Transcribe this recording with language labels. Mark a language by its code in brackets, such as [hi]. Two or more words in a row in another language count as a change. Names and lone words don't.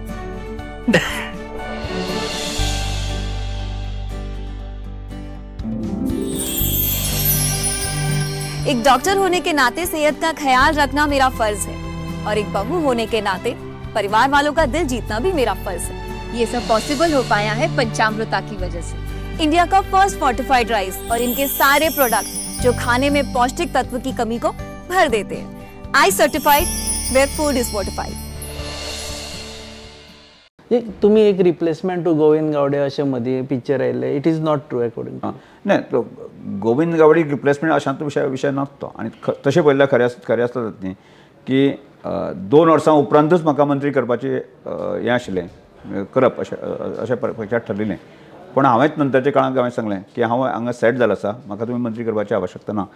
[hi] एक डॉक्टर होने के नाते सेहत का ख्याल रखना मेरा फर्ज है और एक बहू होने के नाते परिवार वालों का दिल जीतना भी मेरा फर्ज है. ये सब पॉसिबल हो पाया है पंचामृता की वजह से. इंडिया का [en] first fortified rice [hi] और इनके सारे प्रोडक्ट जो खाने में पौष्टिक तत्व की कमी को भर देते हैं. [en] I certified where food is fortified. [kok] तुम्ही एक [en] replacement to [kok] गोविंद गावडे अशें मदीं पिक्चर आयिल्लें. [en] It is not true according to. [kok] नाही गोविंद गावडे रिप्लेसमेंट अशांत विशय नात तो. आनी तशें पळयल्यार खरें आसता न्ही की 2 वर्सां उपरांतूच म्हाका मंत्री करपाचें हें आशिल्लें करप अशें पक्षांत ठरलेलें. पण हांवेंच नंतरच्या काळांत हांवें सांगलें की हांव हांगा सेट जाला आसा म्हाका तुमी मंत्री करपाची आवश्यकता ना.